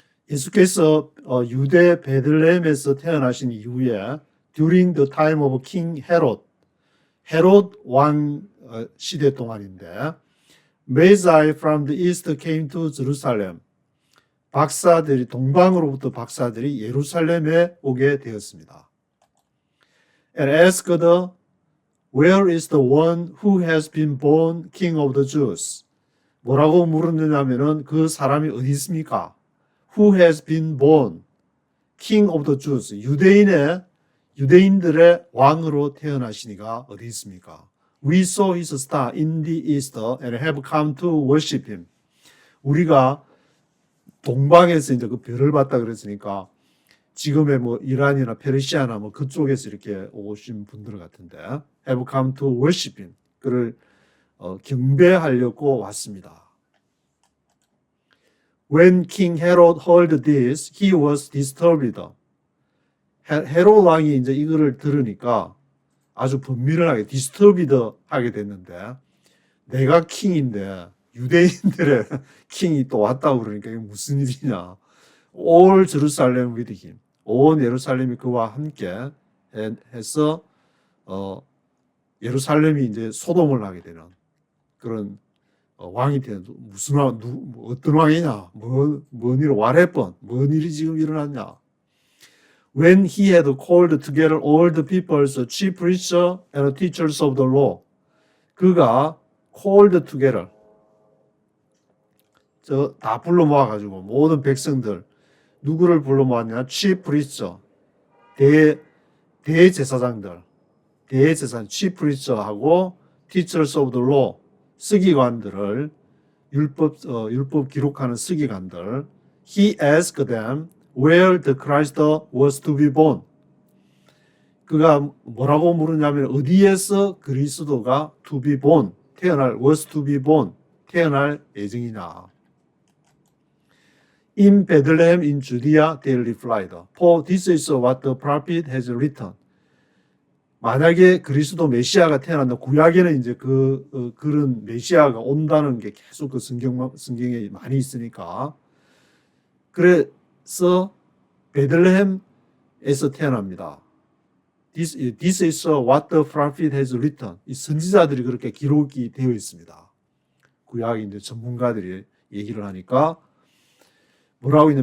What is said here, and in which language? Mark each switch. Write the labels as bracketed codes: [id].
[ko] 예수께서 유대 베들레헴에서 태어나신 이후에 [en] during the time of King Herod, [ko] 헤롯 왕 시대 동안인데 [en] Magi from the east came to Jerusalem. [ko] 박사들이 동방으로부터 박사들이 예루살렘에 오게 되었습니다. [en] And asked, Where is the one who has been born King of the Jews? [ko] 뭐라고 물었느냐면은 그 사람이 어디 있습니까? [en] Who has been born King of the Jews? [ko] 유대인들의 왕으로 태어나시니가 어디 있습니까? [en] We saw his star in the east and have come to worship him. [ko] 우리가 동방에서 이제 그 별을 봤다 그랬으니까 지금의 뭐 이란이나 페르시아나 뭐 그쪽에서 이렇게 오신 분들 같은데 [en] have come to worship him. [ko] 그를 경배하려고 왔습니다. [en] When King Herod heard this, he was disturbed. [ko] 헤롯 왕이 이제 이거를 들으니까 아주 분민을 하게 disturbed 하게 됐는데 내가 킹인데 유대인들의 킹이 또 왔다고 그러니까 이게 무슨 일이냐. [en] All Jerusalem with him. [ko] 온 예루살렘이 그와 함께 해서 예루살렘이 이제 소동을 하게 되는 그런 왕이 되는 무슨 왕, 어떤 왕이냐, 뭔 일, [en] what happened, [ko] 뭔 일이 지금 일어났냐. [en] When he had called together all the people's chief priests and teachers of the law, 그가 called together, [ko] 다 불러 모아가지고 모든 백성들 누구를 불러 모았냐? [en] chief priests, [ko] 대제사장들, [en] chief priests하고 teachers of the law, [ko] 서기관들을 율법 기록하는 서기관들. [en] He asked them where the Christ was to be born. [ko] 그가 뭐라고 물으냐면 어디에서 그리스도가 to be born, [en] was to be born, [ko] 태어날 예정이냐. [en] In Bethlehem in Judea, they replied, For this is what the prophet has written. [ko] 만약에 그리스도 메시아가 태어난다. 구약에는 이제 그런 메시아가 온다는 게 계속 그 성경에 많이 있으니까. 그래서 베들레헴에서 태어납니다. [en] This is what the prophet has written. [ko] 이 선지자들이 그렇게 기록이 되어 있습니다. 구약의 이제 전문가들이 얘기를 하니까 뭐라고 있냐?